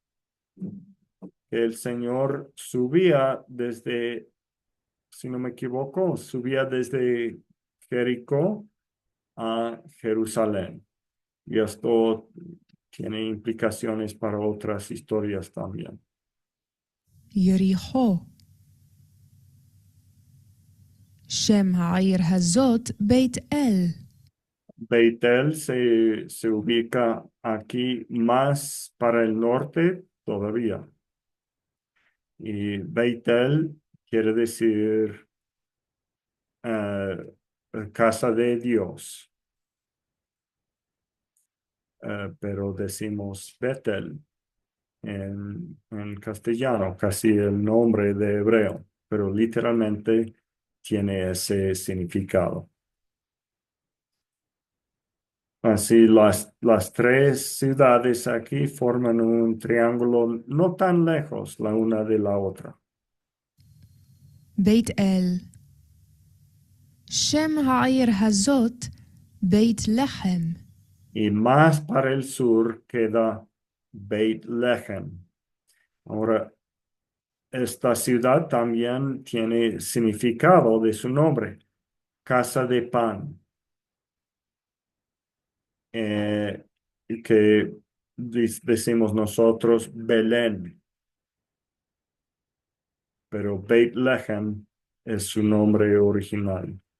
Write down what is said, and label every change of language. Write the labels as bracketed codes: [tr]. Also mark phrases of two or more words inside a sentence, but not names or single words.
[es] El Señor subía desde, si no me equivoco, subía desde Jericó a Jerusalén. Y esto tiene implicaciones para otras historias también. [he] יריחו. שם העיר הזאת בית אל. [es] Beitel se ubica aquí más para el norte todavía. Y Beitel quiere decir casa de Dios. Pero decimos Betel en castellano, casi el nombre de hebreo, pero literalmente tiene ese significado. Así las tres ciudades aquí forman un triángulo no tan lejos la una de la otra. [he] בית אל. שם העיר הזאת בית לחם. [es] Y más para el sur queda Beit Lehem. Ahora, esta ciudad también tiene significado de su nombre, casa de pan. Que decimos nosotros Belén, pero Beit Lehem es su nombre original.